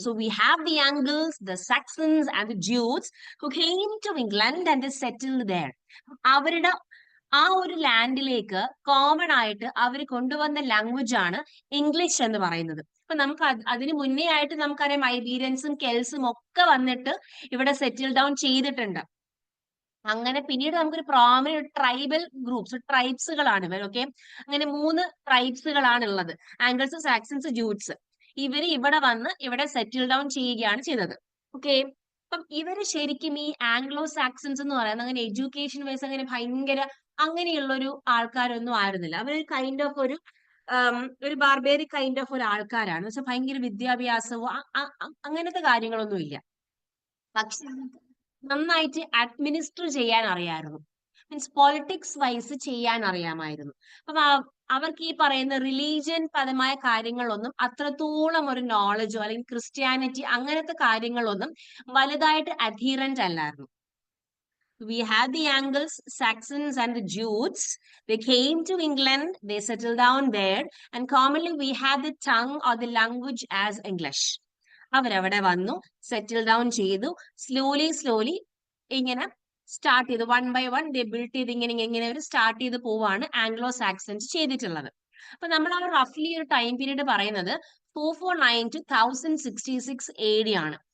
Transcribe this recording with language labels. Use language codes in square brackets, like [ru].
[en] So we have the Angles, the Saxons and the Jutes who came to England and they settled there. അവരുടെ [ml] ആ ഒരു ലാൻഡിലേക്ക് common ആയിട്ട് അവർ കൊണ്ടുവന്ന language ആണ് English എന്ന് പറയുന്നത്. അപ്പൊ നമുക്ക് അതിന് മുന്നേ ആയിട്ട് നമുക്കറിയാം ഐബീരിയൻസും കെൽസും ഒക്കെ വന്നിട്ട് ഇവിടെ സെറ്റിൽ ഡൗൺ ചെയ്തിട്ടുണ്ട്. അങ്ങനെ പിന്നീട് നമുക്കൊരു പ്രോമിനന്റ് ട്രൈബൽ ഗ്രൂപ്പ്സ്, ട്രൈബ്സുകളാണ് ഇവർ. ഓക്കെ, അങ്ങനെ 3 ട്രൈബ്സുകളാണ് ഉള്ളത്: ആംഗിൾസ്, സാക്സൺസ്, ജൂട്ട്സ്. ഇവര് ഇവിടെ വന്ന് ഇവിടെ സെറ്റിൽ ഡൗൺ ചെയ്യുകയാണ് ചെയ്തത്. ഓക്കെ, അപ്പം ഇവര് ശരിക്കും ഈ ആംഗ്ലോ സാക്സൺസ് എന്ന് പറയുന്നത് അങ്ങനെ എഡ്യൂക്കേഷൻ വൈസ് അങ്ങനെ ഭയങ്കര അങ്ങനെയുള്ള ഒരു ആൾക്കാരൊന്നും ആയിരുന്നില്ല. അവർ കൈൻഡ് ഓഫ് ഒരു ബാർബേറിക് കൈൻഡ് ഓഫ് ഒരു ആൾക്കാരാണ്. പക്ഷെ ഭയങ്കര വിദ്യാഭ്യാസവും അങ്ങനത്തെ കാര്യങ്ങളൊന്നും ഇല്ല. പക്ഷെ നന്നായിട്ട് അഡ്മിനിസ്റ്റർ ചെയ്യാൻ അറിയാമായിരുന്നു. മീൻസ് പൊളിറ്റിക്സ് വൈസ് ചെയ്യാൻ അറിയാമായിരുന്നു. അപ്പൊ അവർക്ക് ഈ പറയുന്ന റിലീജിയൻ പരമായ കാര്യങ്ങളൊന്നും അത്രത്തോളം ഒരു നോളജോ അല്ലെങ്കിൽ ക്രിസ്ത്യാനിറ്റി അങ്ങനത്തെ കാര്യങ്ങളൊന്നും വലുതായിട്ട് അധീറന്റ് അല്ലായിരുന്നു. [en] We had the Angles, Saxons, and the Jutes. They came to England, they settled down there, and commonly we had the tongue or the language as English. [ml] അവരവിടെ വന്നു, സെറ്റിൽ ഡൗൺ ചെയ്തു, സ്ലോലി ഇങ്ങനെ start ചെയ്തു, 1 by 1 day build ചെയ്ത് ഇങ്ങനെ ഒരു start ചെയ്ത് പോവാണ് ആംഗ്ലോ സാക്സൺസ് ചെയ്തിട്ടുള്ളത്. അപ്പൊ നമ്മൾ ആ റഫ്ലി ഒരു ടൈം പീരീഡ് പറയുന്നത് 449 to 1066 AD ആണ്.